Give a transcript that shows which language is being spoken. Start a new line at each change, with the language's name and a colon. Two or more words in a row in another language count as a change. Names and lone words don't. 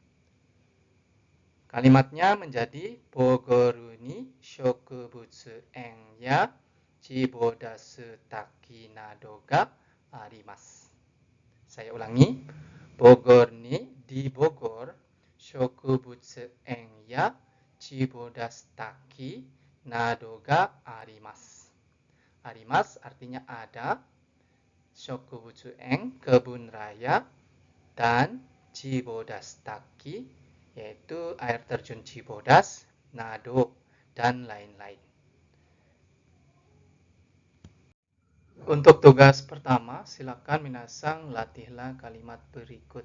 Japanese: Kalimatnya menjadi ボゴールに植物園やチボダス滝などがあります.
Indonesian: Saya ulangi, Bogor ni di Bogor,
Japanese: 植物園やチボダス滝などがあります.
Indonesian: Arimasu artinya ada,
Japanese: 植物園
Indonesian: kebun raya, dan chibodashitaki yaitu air terjun Cibodas, nado, dan lain-lain. Untuk tugas pertama, silakan minasang latihlah kalimat berikut.